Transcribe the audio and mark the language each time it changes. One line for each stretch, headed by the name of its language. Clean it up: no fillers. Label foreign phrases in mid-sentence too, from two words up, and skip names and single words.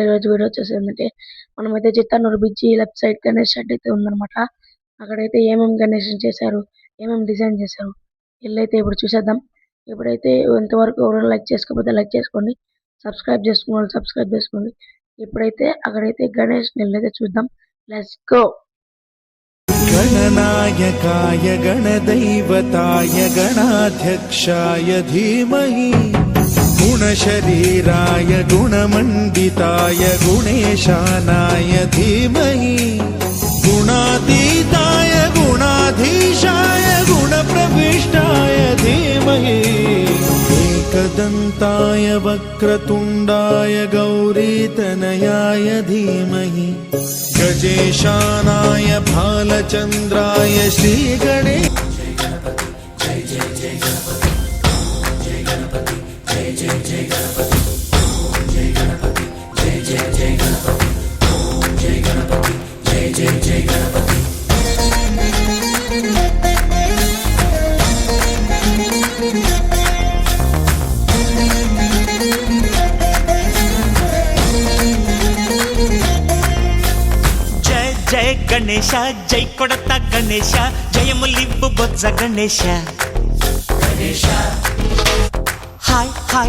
Telugu: ఈరోజు వీడియో వచ్చేసి ఏంటంటే మనమైతే చిత్తన్నూరు
English: bridge left side
Telugu: గణేష్ షెడ్ అయితే ఉందన్నమాట. అక్కడైతే ఏమేమి గణేష్ చేశారు, ఏమేమి డిజైన్ చేశారు ఇల్లైతే ఇప్పుడు చూసేద్దాం. ఇప్పుడైతే ఇంతవరకు ఎవరైనా లైక్ చేసుకోకపోతే లైక్ చేసుకోండి, సబ్స్క్రైబ్ చేసుకోండి, సబ్స్క్రైబ్ చేసుకోండి. ఇప్పుడైతే అక్కడైతే గణేష్ ఇల్లైతే చూద్దాం.
English: let's go.
Sanskrit: गणनायकाय गणदैवताय गणाध्यक्षाय धीमहि गुणशरीराय गुणमण्डिताय गुणेशानाय धीमहि गुणातीताय गुणाधीशाय गुणप्रविष्टाय धीमहि एकदन्ताय वक्रतुण्डाय गौरीतनयाय धीमहि गजेशानाय भालचन्द्राय श्रीगणे जय जय जय गणपति जय गणपति जय जय जय गणपति जय गणपति जय जय जय गणपति जय गणपति जय जय जय गणपति
Telugu: జయ గణేశ జై కొడత గణేశ జయములివ్వు బొజ్జ గణేశ గణేశ హాయ్ హాయ్